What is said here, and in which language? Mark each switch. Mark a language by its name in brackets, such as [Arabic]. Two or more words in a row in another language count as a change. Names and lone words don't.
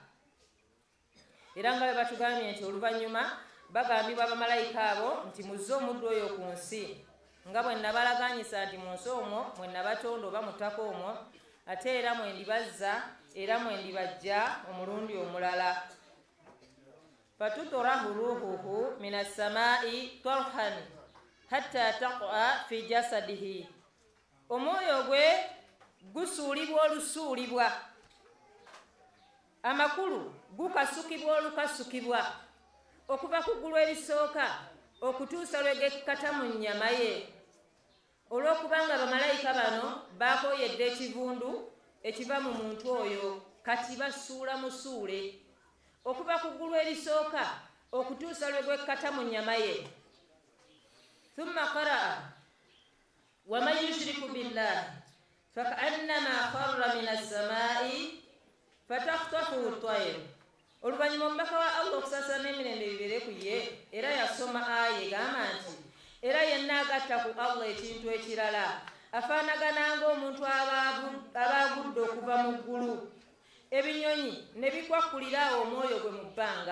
[Ganda] Era nga bwe batugambye nti oluvannyuma bagambibwa bamalayika abo nti muzze omuddu oyo ku nsi, nga bwe nabalaganyisa nti mu nsi omwo mwe nabatonda oba mu ttaka omwo, ate era mwe ndibazza era mwe ndibajja omulundi omulala. [Arabic] فتطرح روحه من السماء طرحا حتى تقع في جسده. [Ganda] Omwoyo gwe gusuulibwa olusuulibwa, amakulu gukasukibwa olukasukibwa okuva ku ggulu erisooka okutuusa lwe gekkata mu nnyama ye, olw'okubanga bamalayika bano baakooyedde ekivundu ekiva mu muntu oyo, kati basuula musuule okuva ku ggulu erisooka okutuusa lwe gwekkata mu nnyama ye. [Arabic] ثم قرأ ومن يشرك بالله فكأنما خر من السماء فتخطفه الطير. [Ganda] Oluvannyuma omubaka wa Allah okusaasana n'emirembe bibeere ku ye, era yasoma aya egamba nti era yenna agatta ku Allah ekintu ekirala afaanagana ng'omuntu abaagudde okuva mu ggulu, ebinyonyi ne bikwakkulira omwoyo gwe mu bbanga.